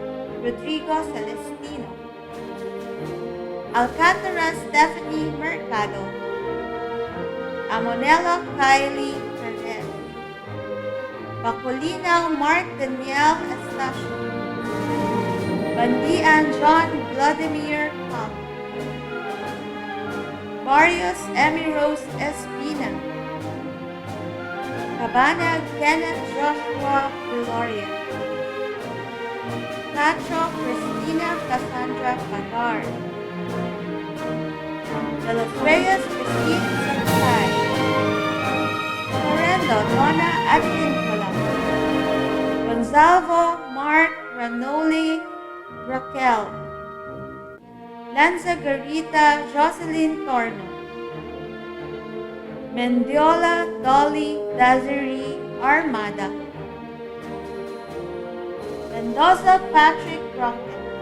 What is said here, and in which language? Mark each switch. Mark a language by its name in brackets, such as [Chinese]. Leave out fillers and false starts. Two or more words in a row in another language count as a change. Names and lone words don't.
[Filipino] Rodrigo Celestino, Alcantara Stephanie Mercado, Amonello Kylie Perez, Bacolino Mark Daniel Estacio, Bandian John Vladimir Pop, Barrios Emmy Rose Espina, Cabana Kenneth Joshua Gloria, Cacho Cristina Cassandra Pagar, De Los Reyes Christine Sensai, Correndo Donna Advincola, Gonzalvo Mark Ranoli Raquel, Lanzagarita Jocelyn Torno, Mendiola Dolly Desiree Armada, Mendoza Patrick Bronken,